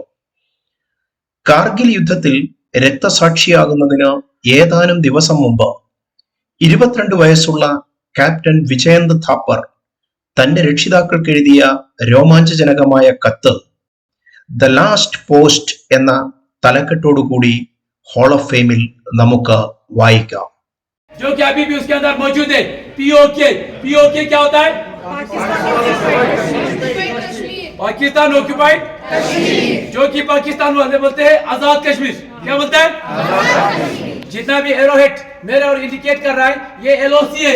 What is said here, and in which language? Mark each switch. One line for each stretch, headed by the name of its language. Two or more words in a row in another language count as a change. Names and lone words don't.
Malayalam: കാർഗിൽ യുദ്ധത്തിൽ രക്തസാക്ഷിയാകുന്നതിന് ഏതാനും ദിവസം മുമ്പ് 22 വയസ്സുള്ള ക്യാപ്റ്റൻ വിജയന്ത് താപ്പർ തന്റെ രക്ഷിതാക്കൾക്ക് എഴുതിയ രോമാഞ്ചജനകമായ കത്ത് ദ ലാസ്റ്റ് പോസ്റ്റ് എന്ന തലക്കെട്ടോടുകൂടി ഹാൾ ഓഫ് ഫെയിമിൽ നമുക്ക് വായിക്കാം.
Hindi: जो कि अभी भी उसके अंदर मौजूद है. पीओके क्या होता है? पाकिस्तान ऑक्युपाइड कश्मीर, जो कि पाकिस्तान वाले बोलते हैं आजाद कश्मीर. क्या बोलता है? जितना भी एरोहेड मेरे और इंडिकेट कर रहा है ये एलओसी है.